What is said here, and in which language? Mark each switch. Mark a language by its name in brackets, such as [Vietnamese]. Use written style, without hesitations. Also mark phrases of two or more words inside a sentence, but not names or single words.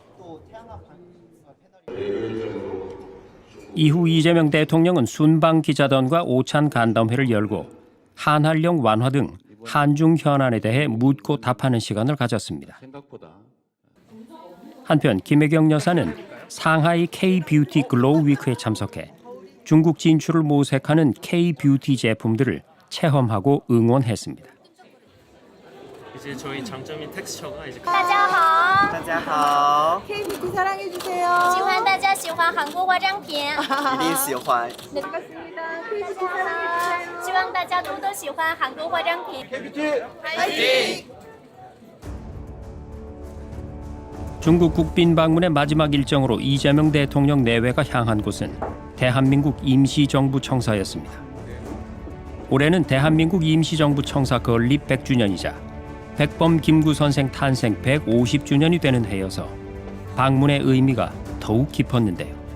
[Korean] 이후 이재명 대통령은 순방 기자단과 오찬 간담회를 열고 한한령 완화 등 한중 현안에 대해 묻고 답하는 시간을 가졌습니다. 한편 김혜경 여사는 상하이 K-뷰티 글로우 위크에 참석해 중국 진출을 모색하는 K-뷰티 제품들을 체험하고 응원했습니다. 이제 저희 장점인 텍스처가 이제 [Chinese] 大家好，大家好， [Korean] K-뷰티 사랑해 주세요. [Chinese] 希望大家喜欢韩国化妆品。一定喜欢。 [Korean] 네, 반갑습니다. K-뷰티 사랑해 주세요. [Chinese] 希望大家多多喜欢韩国化妆品。 [Korean] K-뷰티 화이팅! 중국 국빈 방문의 마지막 일정으로 이재명 대통령 내외가 향한 곳은 대한민국 임시정부 청사였습니다. 올해는 대한민국 임시정부 청사 건립 100주년이자 백범 김구 선생 탄생 150주년이 되는 해여서 방문의 의미가 더욱 깊었는데요.